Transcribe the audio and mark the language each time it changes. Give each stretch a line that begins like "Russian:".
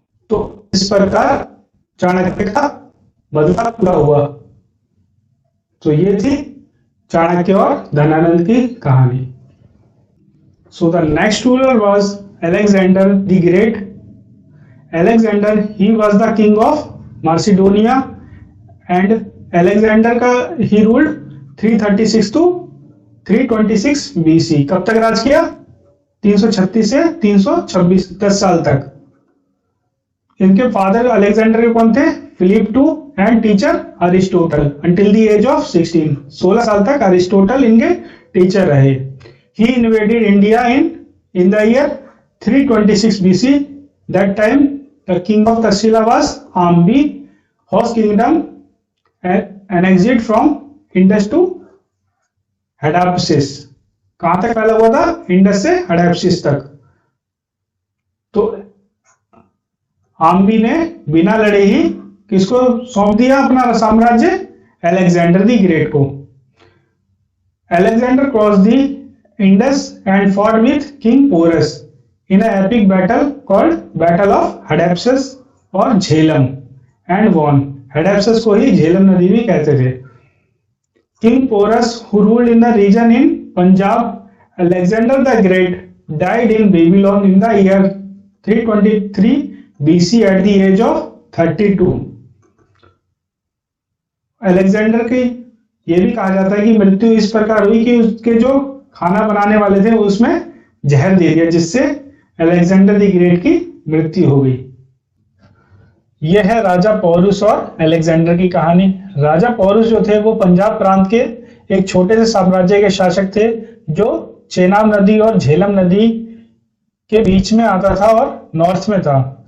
Hindi: तो इस प्रकार चाणक्य का बदला पूरा हुआ। तो ये थी चाणक्य और धनानंद की कहानी।
English: So the next ruler was Alexander the Great. Alexander, he was the king of Macedonia, and Alexander का he ruled 336 to 326 BC।
Hindi: कब तक राज किया? 336 से 326, 10 साल तक। इनके फादर अलेक्जेंडर कौन थे?
English: Philip two and teacher Aristotle until the age of 16।
Hindi: 16 साल तक अरिस्टोटल इनके टीचर रहे।
English: He invaded India in the year 326 BC. That time the king of Tarsila was Ambi, whose kingdom annexed from Indus to Hydaspes।
Hindi: कहां तक फैला हुआ था? Indus से हडैप्सिस तक। तो आम्बी ने बिना लड़े ही किसको सौंप दिया अपना साम्राज्य? अलेक्जेंडर द ग्रेट को।
English: Alexander crossed the Indus and fought with King Porus in an epic battle called Battle of Hydaspes और Jhelum and won।
Hindi: Hydaspes को ही झेलम नदी भी कहते थे।
English: King Porus, who ruled in the region in Punjab, Alexander the Great died in Babylon in the year 323 BC at the age of 32।
Hindi: Alexander की ये भी कहा जाता है कि मृत्यु इस प्रकार हुई कि उसके जो खाना बनाने वाले थे उसमें जहर दे दिया, जिससे अलेक्जेंडर द ग्रेट की मृत्यु हो गई। यह है राजा पौरुष और अलेक्जेंडर की कहानी। राजा पौरुष जो थे वो पंजाब प्रांत के एक छोटे से साम्राज्य के शासक थे जो चेनाब नदी और झेलम नदी के बीच में आता था और नॉर्थ में था।